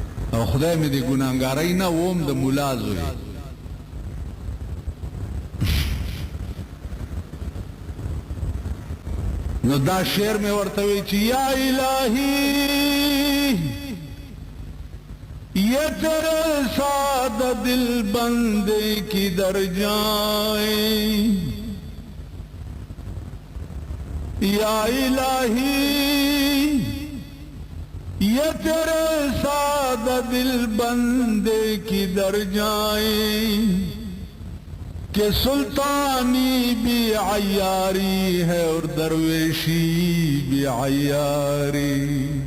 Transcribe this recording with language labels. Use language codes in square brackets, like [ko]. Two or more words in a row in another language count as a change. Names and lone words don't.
[ps] او خدای مې دې ګناهګارۍ نه ووم د ملا زوی نو دا شعر میں ورتوی چی [ur] یا الہی یہ تیرے سادہ دل بندے کی در جائیں یا الہی یہ تیرے سادہ دل بندے کی در جائیں کہ سلطانی بھی عیاری ہے اور درویشی بھی عیاری